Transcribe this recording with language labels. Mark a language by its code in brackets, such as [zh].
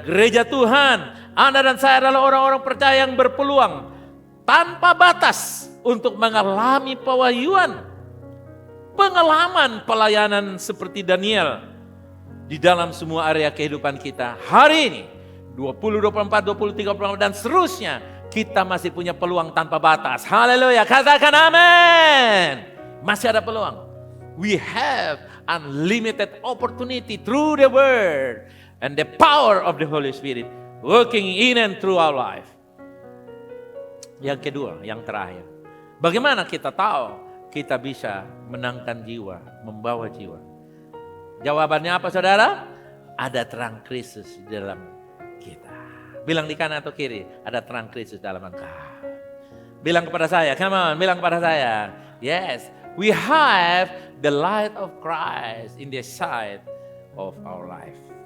[id] Gereja Tuhan, Anda dan saya adalah orang-orang percaya yang berpeluang tanpa batas untuk mengalami pewahyuan. Pengalaman pelayanan seperti Daniel di dalam semua area kehidupan kita. Hari ini 20, 24, 20, 30 dan seterusnya kita masih punya peluang tanpa batas. Haleluya, katakan amin. Masih ada peluang. [en] We have unlimited opportunity through the word and the power of the Holy Spirit working in and through our life. [id] Yang kedua, yang terakhir. Bagaimana kita tahu kita bisa menangkan jiwa, membawa jiwa? Jawabannya apa saudara? Ada terang Kristus di dalam kita. Bilang di kanan atau kiri, ada terang Kristus dalam engkau. Bilang kepada saya, come on, bilang kepada saya. [en] Yes, we have the light of Christ in the side of our life.